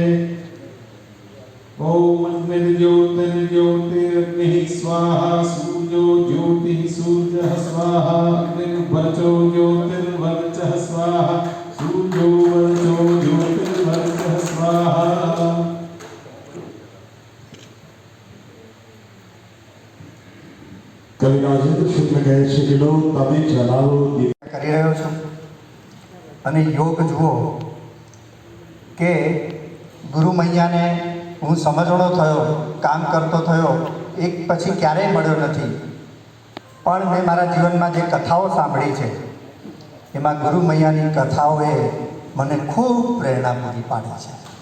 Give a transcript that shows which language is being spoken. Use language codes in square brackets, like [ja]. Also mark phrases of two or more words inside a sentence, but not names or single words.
[sa] ओम अग्निर्ज्योतिर्ज्योतिरग्निः स्वाहा सूर्यो ज्योतिः सूर्यः स्वाहा अग्निर्वचो ज्योतिर्वचः स्वाहा सूर्यो वचो ज्योतिर्वचः स्वाहा। [gu] कवि राजेंद्र शुक्ल કહે છે કે લો તમે ચલાવો કરી રહ્યો છું અને યોગ જુઓ કે ગુરુ મૈયાને હું સમજણો થયો, કામ કરતો થયો, એક પછી ક્યારેય મળ્યો નથી, પણ મેં મારા જીવનમાં જે કથાઓ સાંભળી છે એમાં ગુરુ મૈયાની કથાઓએ મને ખૂબ પ્રેરણા પૂરી પાડી છે